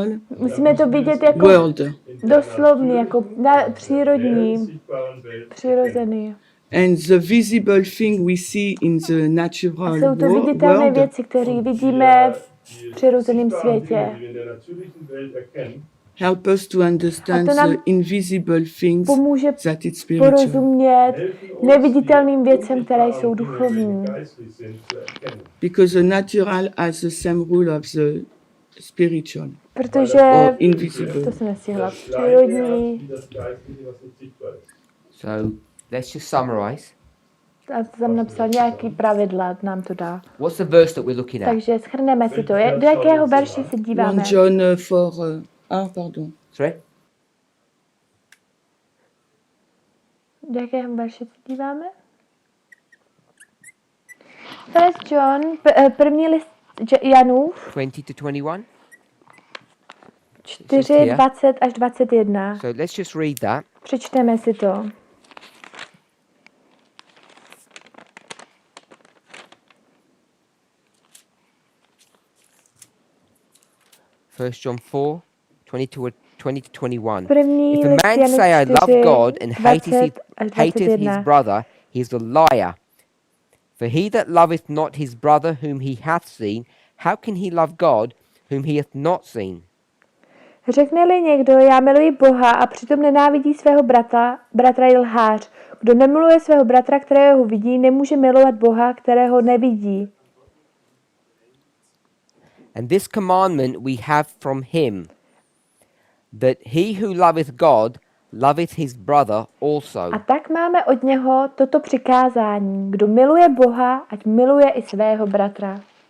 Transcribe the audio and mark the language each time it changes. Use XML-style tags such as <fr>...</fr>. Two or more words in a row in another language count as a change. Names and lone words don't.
<cs>musíme to vidět jako</cs> <en>world.</en> <cs>doslovný, jako přírodní, přirozený.</cs> <en>And the visible thing we see in the</en> <cs>A</cs> <en>natural</en> <cs>jsou to viditelné</cs> <en>world</en> <cs>věci, které vidíme v přirozeném světě.</cs> <en>help us to understand</en> <cs>A to nám</cs> <en>the invisible things</en> <cs>pomůže</cs> <en>that it's spiritual.</en> <cs>porozumět neviditelným věcem, které jsou duchovní.</cs> <en>Because the natural has the same rule of the spiritual</en> <cs>Protože</cs> <en>or invisible.</en> <cs>to jsem nestihla. Přírodní.</cs> <en>So let's just summarize.</en> <cs>A tam napsal nějaký pravidla, nám to dá.</cs> <en>What's the verse that we're looking at?</en> <cs>Takže shrneme si to. Do jakého verše se 1 díváme?</cs> <en>John 4. Pardon. Sorry?</en> <cs>Do jakého verše se díváme?</cs> <en>First John,</en> <cs>první list Janův,</cs> <en>20 to 21?</en> <cs>4, 20 až 21.</cs> <en>So let's just read that.</en> <cs>Přečteme si to.</cs> <en>First John 4, 20 to 21.</en> <cs>První</cs> <en>If a</en> <cs>list</cs> <en>man</en> <cs>Janův</cs> <en>say I</en> <cs>4,</cs> <en>love God and</en> <cs>20 až</cs> <en>hateth his</en> <cs>21.</cs> <en>brother, he is a liar. For he that loveth not his brother whom he hath seen, how can he love God whom he hath not seen?</en> <cs>Řekne-li někdo, já miluji Boha a přitom nenávidí svého bratra je lhář. Kdo nemiluje svého bratra, kterého vidí, nemůže milovat Boha, kterého nevidí.</cs> <en>And this commandment we have from him, that he who loveth God loveth his brother also.</en> <cs>A tak máme od něho toto přikázání. Kdo miluje Boha, ať miluje i svého bratra.</cs>